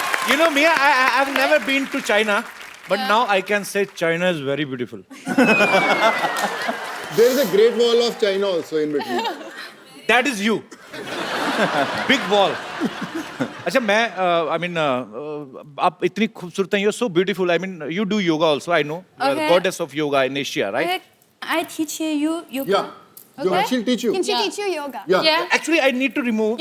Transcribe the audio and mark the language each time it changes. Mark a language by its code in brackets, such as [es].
[en] You know, Mia, I've never been to China, but now I can say China is very beautiful. There is a great wall of China also in between. That is you. Big wall. [hi] अच्छा मैं [en] I mean [hi] आप इतनी खूबसूरत हैं, [en] you're so beautiful. I mean you do yoga also. I know. You are Okay. goddess of yoga in Asia, right? Okay, I teach you yoga. Yeah. Okay. She'll teach you. Can she teach you yoga? Yeah. Yeah. Actually, I need to remove.